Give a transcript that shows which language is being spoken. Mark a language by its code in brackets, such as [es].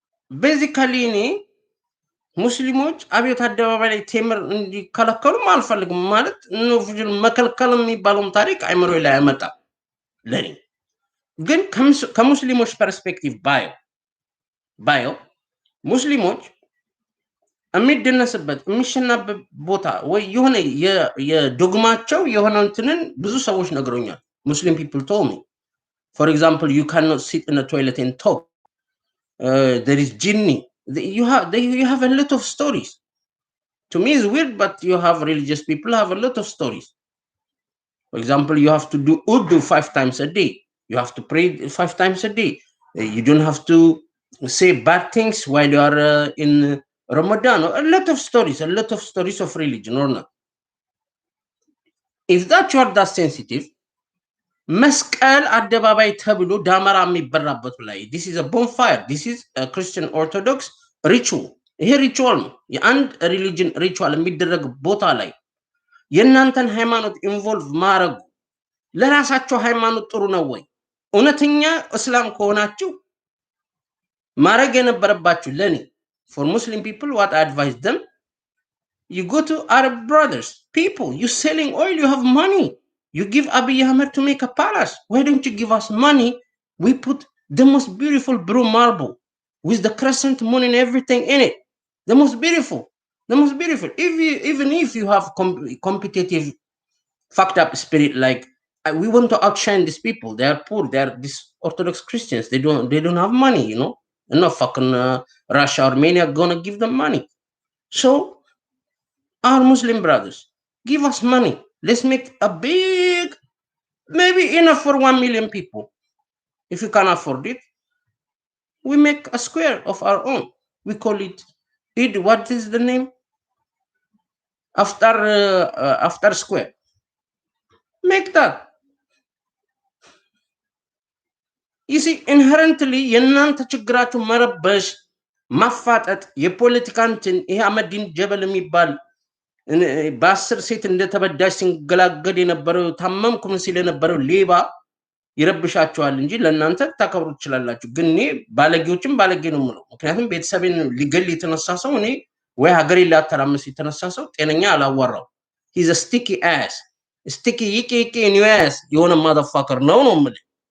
[am] basically እኔ ሙስሊሞች አብዮት አደባባይ ላይ ቴምር እንዲከለከሉም አልፈልግም። ማለት መከልከል የሚባለውም ታሪክ አይምሮ ላይ ያመጣ ለኔ ግን ከሙስሊሞች ፐርስፔክቲቭ ባዮ ሙስሊሞች የሚደነስበት የሚሸናበት ቦታ ወይ የሆነ የዶግማቸው የሆነ እንትንን ብዙ ሰዎች ነግሮኛል። [en] Muslim people told me, for example, you cannot sit in a toilet and talk. There is jinni. You have a lot of stories. To me it's weird, but you have religious people have a lot of stories. For example, you have to do Urdu 5 times a day. You have to pray 5 times a day. You don't have to say bad things while you are in Ramadan. A lot of stories of religion or not. If that you are that sensitive, [am] መስቀል አደባባይ ተብሎ ዳመራ የሚበራበት ላይ [en] this is a bonfire, this is a Christian Orthodox ritual። [am] ይሄ ሪቹዋል ነው፣ የአንድ ሪሊጅን ሪቹዋል የሚደረግ ቦታ ላይ የእናንተን ሃይማኖት ኢንቮልቭ ማድረጉ ለራሳቸው ሃይማኖት ጥሩ ነው ወይ? እውነተኛ እስላም ከሆናችሁ ማድረግ የነበረባችሁ ለኔ [en] for Muslim people what I advise them, you go to Arab brothers, people, you selling oil, you have money, you give Abiy Ahmed to make a palace, why don't you give us money? We put the most beautiful blue marble with the crescent moon and everything in it, the most beautiful, the most beautiful. Even if you have competitive fucked up spirit, like we want to outshine these people, they are poor, they are these Orthodox Christians, they don't have money, you know, and no fucking Russia or Armenia gonna give them money. So our Muslim brothers, give us money, let's make a big, maybe enough for 1 million people. If you can afford it, we make a square of our own, we call it Eid, what is the name, after square, make that. You see, inherently [am] የእናንተ ችግራችሁ መረበሽ ማፋጠጥ የፖለቲካንትን ይሄ አመዲን ጀበል የሚባል በ10 ሴት እንደተበዳሽ ሲንገላገድ የነበረው ታመምኩም ሲል የነበረው ሌባ ይረብሻችኋል እንጂ ለእናንተ ታከብሩ ትችላላችሁ። ግን እኔ ባለጌዎችም ባለጌ ነው የምለው፣ ምክንያቱም ቤተሰቤን ሊገል የተነሳ ሰው እኔ ወይ ሀገሬ ሊያተራምስ የተነሳ ሰው ጤነኛ አላዋራው። [en] he's a sticky ass, sticky [am] ይቄ [en] in your ass [am] የሆነ motherfucker ነው የምልህ።